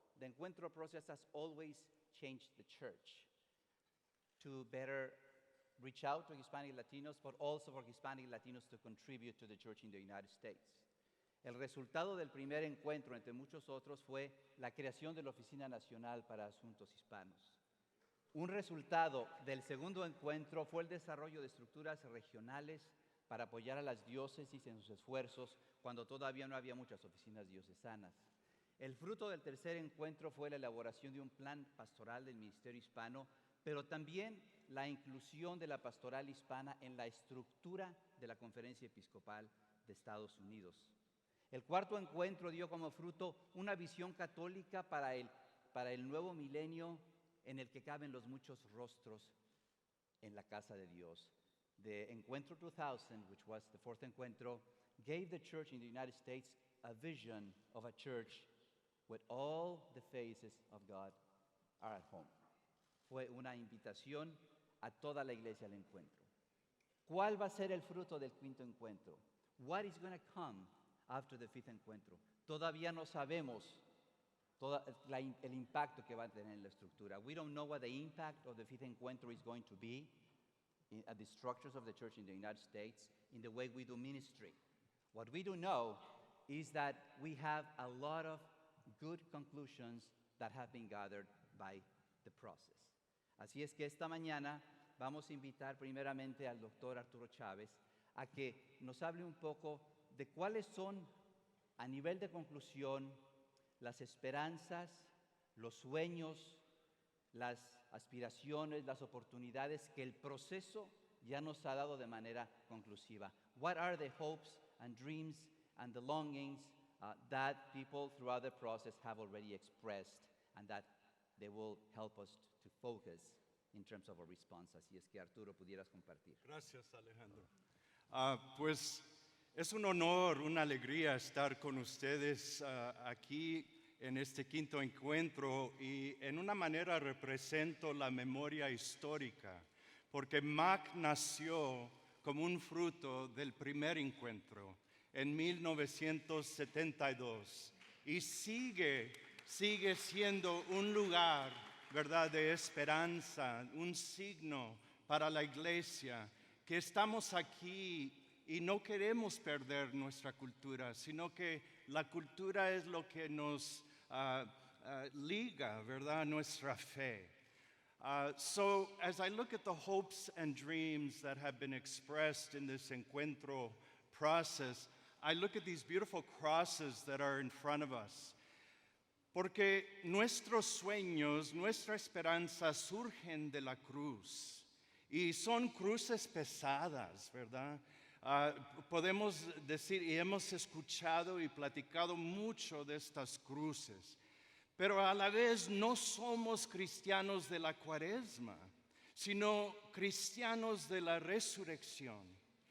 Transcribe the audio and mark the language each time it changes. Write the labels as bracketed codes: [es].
[en] The encuentro process has always changed the church to better reach out to Hispanic Latinos, but also for Hispanic Latinos to contribute to the church in the United States. [es] El resultado del primer encuentro, entre muchos otros, fue la creación de la Oficina Nacional para Asuntos Hispanos. Un resultado del segundo encuentro fue el desarrollo de estructuras regionales para apoyar a las diócesis en sus esfuerzos cuando todavía no había muchas oficinas diocesanas. El fruto del tercer encuentro fue la elaboración de un plan pastoral del Ministerio Hispano, pero también la inclusión de la pastoral hispana en la estructura de la Conferencia Episcopal de Estados Unidos. El cuarto encuentro dio como fruto una visión católica para el nuevo milenio en el que caben los muchos rostros en la casa de Dios. [en] The Encuentro 2000, which was the fourth encuentro, gave the church in the United States a vision of a church where all the faces of God are at home. [es] Fue una invitación a toda la iglesia al encuentro. ¿Cuál va a ser el fruto del quinto encuentro? [en] What is going to come after the fifth encuentro? [es] Todavía no sabemos el impacto que va a tener en la estructura. [en] We don't know what the impact of the fifth encuentro is going to be at the structures of the church in the United States, in the way we do ministry. What we do know is that we have a lot of good conclusions that have been gathered by the process. [es] Así es que esta mañana vamos a invitar primeramente al doctor Arturo Chávez a que nos hable un poco de cuáles son, a nivel de conclusión, las esperanzas, los sueños, las aspiraciones, las oportunidades que el proceso ya nos ha dado de manera conclusiva. [en] What are the hopes and dreams and the longings that people throughout the process have already expressed and that they will help us to focus in terms of a response? [es] Así es que Arturo, pudieras compartir. Gracias, Alejandro. Pues es un honor, una alegría estar con ustedes aquí en este quinto encuentro y en una manera represento la memoria histórica, porque MAC nació como un fruto del primer encuentro en 1972 y sigue siendo un lugar, ¿verdad?, de esperanza, un signo para la iglesia, que estamos aquí y no queremos perder nuestra cultura, sino que la cultura es lo que nos liga, ¿verdad?, nuestra fe. [en] So as I look at the hopes and dreams that have been expressed in this encuentro process, I look at these beautiful crosses that are in front of us. [es] Porque nuestros sueños, nuestra esperanza surgen de la cruz y son cruces pesadas, ¿verdad? Podemos decir, y hemos escuchado y platicado mucho de estas cruces, pero a la vez no somos cristianos de la cuaresma, sino cristianos de la resurrección.